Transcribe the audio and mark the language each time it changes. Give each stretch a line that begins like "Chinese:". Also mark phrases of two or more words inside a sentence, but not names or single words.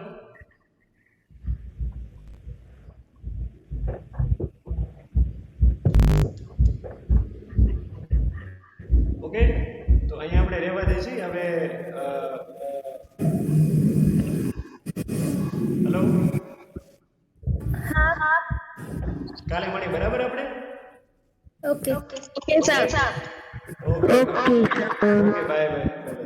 Gujarati: ઓકે, તો અહીંયા આપણે રહેવા દઈએ છીએ. હવે હેલો, કાલે મળી. બરાબર, આપણે
English: Okay. Okay, sir. Okay. Okay, sir. Okay, bye bye.